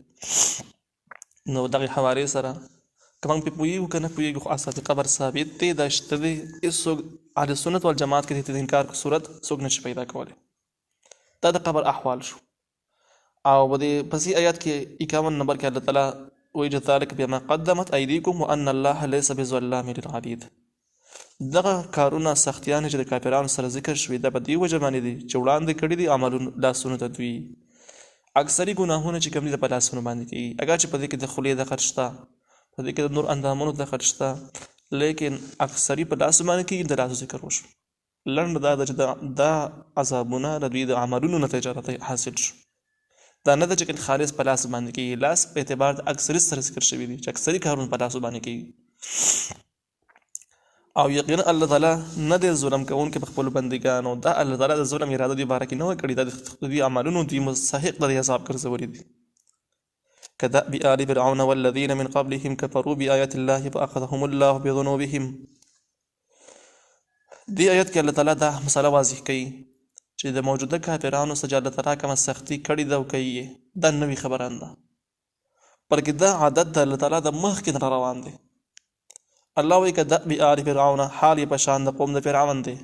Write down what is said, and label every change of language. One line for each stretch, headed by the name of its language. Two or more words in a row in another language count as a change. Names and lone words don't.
Pashto: نو دغې حوالې سره که موږ پرې پوهېږو که نه پوهېږو خو اساس قبر ثابت دی، دا شته دی. هېڅوک اهل سنت والجماعت کې د انکار صورت څوک نشي پیدا کولی. دا د قبر احوال شو. او په دې پسې آیات کې 51 نمبر کې الله تعالی وایي
Arabic: ذلک بما قدمت ایدیکم وان الله لیس بظلام للعبید.
Pashto: دغه کارونه سختیانې چې د کافرانو سره ذکر شوي دا په دې وجه باندې دي چې وړاندې کړي دي عملونه لاسونو ته دوی. اکثري ګناهونه چې کوم دي د په لاسونو باندې کېږي، اګر چې په دې کې د خولې دخل شته، په دې کې د نور اندامونو دخل شته، لیکن اکثري په لاسو باندې کېږي. د لاسو ذکر وشو. لنډ دا ده چې دا عذابونه د دوی د عملونو نتیجه حاصل شو. دا نه ده چې خالص په لاس باندې کېږي. لاس په اعتبار د اکثریت سره ذکر شوي دي چې اکثري کارونه په لاسو باندې کېږي. او یقینا الله تعالی نه دی ظلم کوونکی په خپلو بندګانو. دا الله تعالی د ظلم اراده دوی باره کې نه وه کړې. دا د دوی عملونو دوی مستحق د عذاب ګرځولي دي.
Arabic: كدأب آل فرعون والذين من قبلهم كفروا بآيات الله فأخذهم الله بذنوبهم.
Pashto: دې آیت کې الله تعالی دا مسله واضح کوي چې د موجوده کافرانو سره الله تعالی کومه سختي کړې ده او کوي دا نوې خبره نه ده، بلکې دا عادت د الله تعالی د مخکې نه روان دی. الله وایي
Arabic: كدأب آل فرعون،
Pashto: حال یې په شان د قوم د فرعون دی.